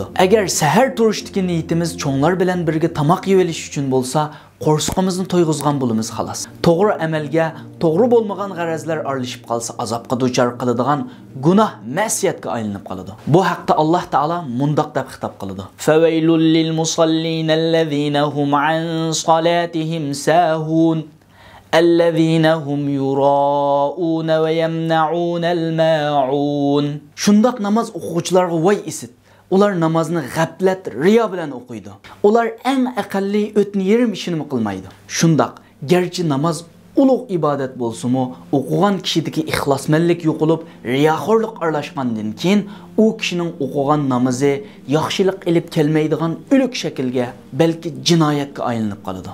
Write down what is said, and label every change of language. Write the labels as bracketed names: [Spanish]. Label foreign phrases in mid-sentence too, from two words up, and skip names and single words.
[Uzbek] Agar sahar turishdagi niyetimiz cho'nglar bilan birga tamoq yeb olish uchun bo'lsa, qo'rsqimizni to'yg'izgan bo'lamiz xolos. To'g'ri amalga, to'g'ri bo'lmagan g'arazlar aralashib qolsa, azobga duchor qiladigan gunoh, ma'siyatga aylanib qoladi. Bu haqda Alloh taolo mundoq deb xitob qiladi. [Arabic] فويل للمصلين الذين هم عن صلاتهم ساهون الذين هم يراءون ويمنعون الماعون. [Uzbek] Shundoq namoz o'quvchilarga voy isit. Ular namozni g'aflat, riyo bilan o'qiydi. Ular eng aqalli o'tni yerim ishini qilmaydi. Shundoq, garchi namoz ulug' ibodat bo'lsa-mu, o'qigan kishidagi ixlosmanlik yo'qolib, riyoxorlik aralashgandan keyin u kishining o'qigan namozi yaxshilik ilib kelmaydigan o'lik shaklga, balki jinoyatga aylanib qoladi.